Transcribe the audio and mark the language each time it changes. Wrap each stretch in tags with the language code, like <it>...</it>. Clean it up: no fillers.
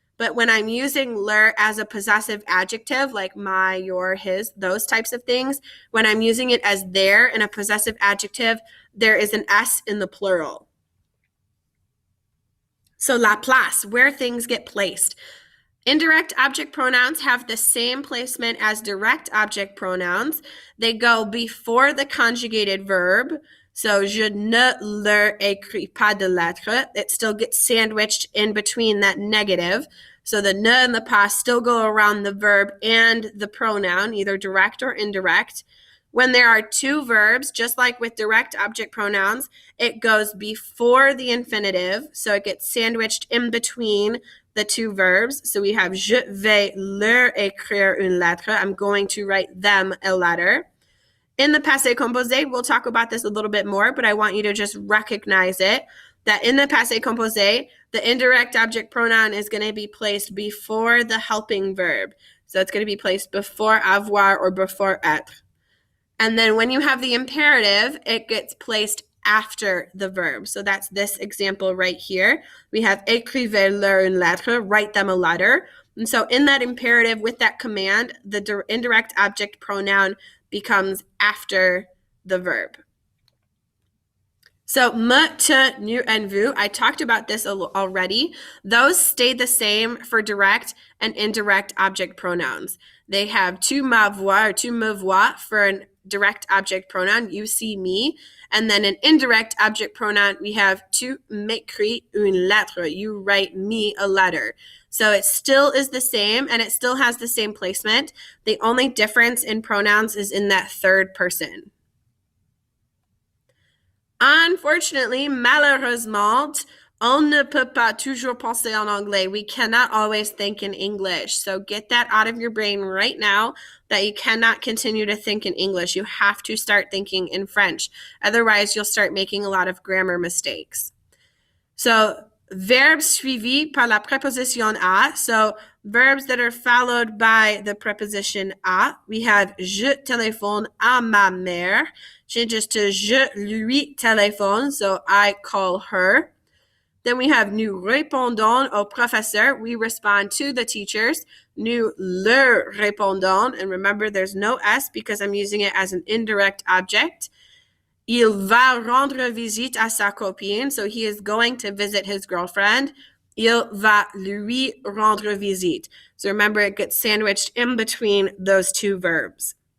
<en>But when I'm using leur as a possessive adjective, like my, your, his, those types of things, when I'm using it as their in a possessive adjective, there is an S in the plural. So la place, where things get placed. Indirect object pronouns have the same placement as direct object pronouns. They go before the conjugated verb.</en> <fr>So je ne leur écris pas de lettre.</fr> <en>It still gets sandwiched in between that negative. So the ne and the pas still go around the verb and the pronoun, either direct or indirect. When there are two verbs, just like with direct object pronouns, it goes before the infinitive, so it gets sandwiched in between the two verbs. So we have</en> <fr>je vais leur écrire une lettre.</fr> <en>I'm going to write them a letter. In the passé composé, we'll talk about this a little bit more, but I want you to just recognize it, that in the passé composé, the indirect object pronoun is going to be placed before the helping verb. So it's going to be placed before avoir or before être. And then when you have the imperative, it gets placed after the verb. So that's this example right here. We have</en> <fr>écrivez-leur une lettre,</fr> <en>write them a letter. And so in that imperative with that command, the indirect object pronoun becomes after the verb. So me, te, nous, and vous, I talked about this already. Those stay the same for direct and indirect object pronouns. They have</en> <fr>tu m'avois</fr> <en>or</en> <fr>tu me vois</fr> <en>for an direct object pronoun, you see me. And then an indirect object pronoun, we have</en> <fr>tu m'écris une lettre,</fr> <en>you write me a letter. So it still is the same and it still has the same placement. The only difference in pronouns is in that third person. Unfortunately,</en> <fr>malheureusement, on ne peut pas toujours penser en anglais.</fr> <en>We cannot always think in English. So get that out of your brain right now, that you cannot continue to think in English. You have to start thinking in French. Otherwise, you'll start making a lot of grammar mistakes. So verbs</en> <fr>suivis par la préposition à.</fr> <en>So verbs that are followed by the preposition à. We have</en> <fr>je téléphone à ma mère.</fr> <en>Changes to</en> <fr>je lui téléphone.</fr> <en>So I call her. Then we have</en> <fr>nous répondons au professeur.</fr> <en>We respond to the teachers.</en> <fr>Nous leur répondons.</fr> <en>And remember, there's no S because I'm using it as an indirect object.</en> <fr>Il va rendre visite à sa copine.</fr> <en>So he is going to visit his girlfriend.</en> <fr>Il va lui rendre visite.</fr> <en>So remember, it gets sandwiched in between those two verbs.</en>